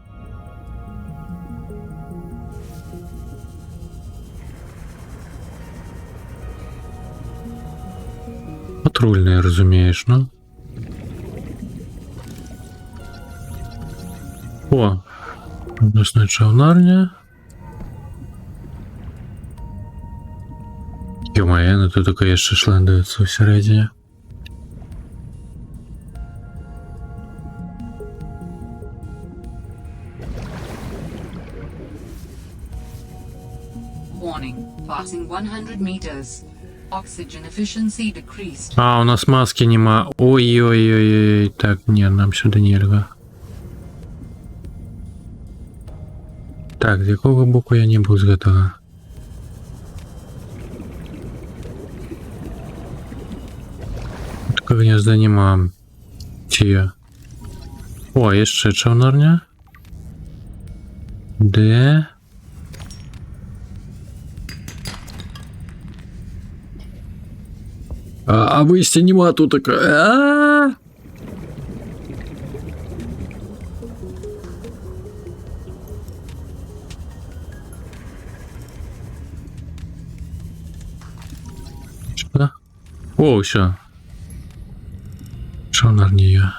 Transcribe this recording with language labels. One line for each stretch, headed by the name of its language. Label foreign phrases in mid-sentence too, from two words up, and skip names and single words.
Belarusian: Патрульные, разумеешь, ну. О, ночная чаўнарня. Ё-моё, ну тут такое яшчэ шландуецца ўсярэдзіне.
English: Warning, passing 100 meters. Oxygen efficiency decreased.
Belarusian: А, у нас маски нема. Ой-ой-ой-ой. Так, не, нам сюда нельга. Так, з якого боку я не був з гэтага? Такого гнезда нема. Ці я? О, яшчэ чаўнарня. Де? А выйсця нема тут такая.
Russian: Что?
Belarusian: О, все. Чаўнарня.